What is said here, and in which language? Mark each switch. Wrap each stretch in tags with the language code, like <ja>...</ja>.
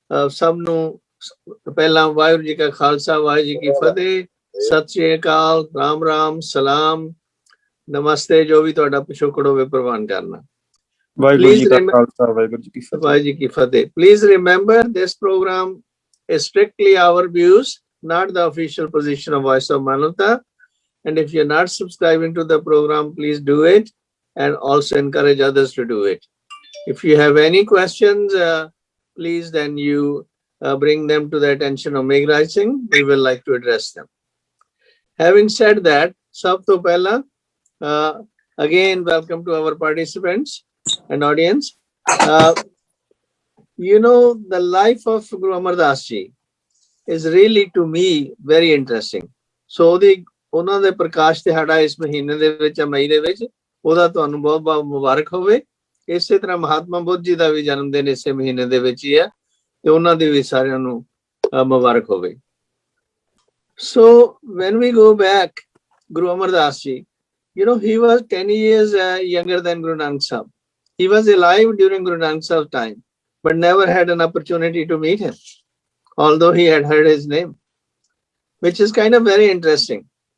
<pa>ਸਭ ਨੂੰ ਪਹਿਲਾਂ ਵਾਹਿਗੁਰੂ ਜੀ ਕਾ ਖਾਲਸਾ ਵਾਹਿਗੁਰੂ ਜੀ ਕੀ ਫਤਿਹ, ਸਤਿ ਸ੍ਰੀ ਅਕਾਲ, ਰਾਮ ਰਾਮ, ਸਲਾਮ, ਨਮਸਤੇ, ਜੋ ਵੀ ਤੁਹਾਡਾ ਪਿਛੋਕੜ ਹੋਵੇ ਪ੍ਰਵਾਨ ਕਰਨਾ। ਵਾਹਿਗੁਰੂ ਜੀ ਕਾ ਖਾਲਸਾ ਵਾਹਿਗੁਰੂ ਜੀ ਕੀ ਫਤਿਹ। ਵਾਹਿਗੁਰੂ ਜੀ ਕੀ ਫਤਿਹ।</pa> <en>Please remember this program is strictly our views, not the official position of Voice of Manavta. And if you're not subscribing to the program, please do it and also encourage others to do it. If you have any questions, please then you bring them to the attention of Meghraj Singh. We will like to address them. Having said that,</en> <pa>sab to pehla,</pa> <en>again, welcome to our participants and audience. You know, the life of Guru Amar Das Ji is really, to me, very interesting.</en> <pa>So ਉਹਨਾਂ ਦੇ ਪ੍ਰਕਾਸ਼ ਦਿਹਾੜਾ ਇਸ ਮਹੀਨੇ ਦੇ ਵਿੱਚ, ਮਈ ਦੇ ਵਿੱਚ, ਉਹਦਾ ਤੁਹਾਨੂੰ ਬਹੁਤ ਬਹੁਤ ਮੁਬਾਰਕ ਹੋਵੇ। ਇਸੇ ਤਰ੍ਹਾਂ ਮਹਾਤਮਾ ਬੁੱਧ ਜੀ ਦਾ ਵੀ ਜਨਮ ਦਿਨ ਇਸੇ ਮਹੀਨੇ ਦੇ ਵਿੱਚ ਹੀ ਹੈ ਤੇ ਉਹਨਾਂ ਦੀ ਵੀ ਸਾਰਿਆਂ ਨੂੰ ਮੁਬਾਰਕ ਹੋਵੇ।</pa> <en>So when we go back, Guru Amar Das Ji, you know, he was 10 years younger than Guru Nanak Sahib. He was alive during Guru Nanak Sahib's time, but never had an opportunity to meet him, although he had heard his name, which is kind of very interesting.</en>